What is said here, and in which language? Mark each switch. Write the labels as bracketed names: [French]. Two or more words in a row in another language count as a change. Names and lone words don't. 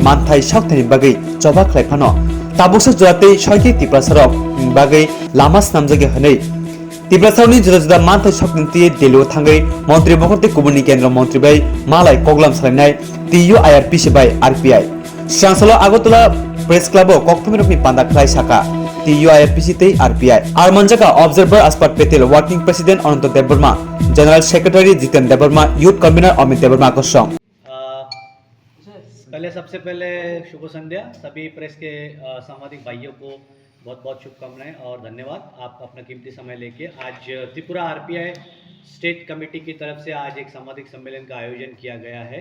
[Kok Borok] manthai sakthani bagai choba khlaifano tabuksa jurate soike Tripura sarok bagai lama snamjage hanai Tripura sarokni juda manthai saknti delo thangai mantri bokte kubuni kendra mantri bai malai koglam salainai TU IRPC bai RPI Chancellor Agartala Press Club kokthumrokni panda khlai saka TU IRPC tei RPI Armanjaka Observer Aspat Patel [English] Working President [Kok Borok] Anant Debarma [English] General Secretary [Kok Borok] Jiten Debarma [English] Youth Convener [Kok Borok] Amit Debarma को सॉन्ग [Hindi] पहले सबसे पहले शुभ संध्या सभी प्रेस के सामाजिक भाइयों को बहुत बहुत शुभकामनाएं और धन्यवाद आप अपना कीमती समय लेके आज त्रिपुरा आरपीआई स्टेट कमेटी की तरफ से आज एक सामाजिक सम्मेलन का आयोजन किया गया है।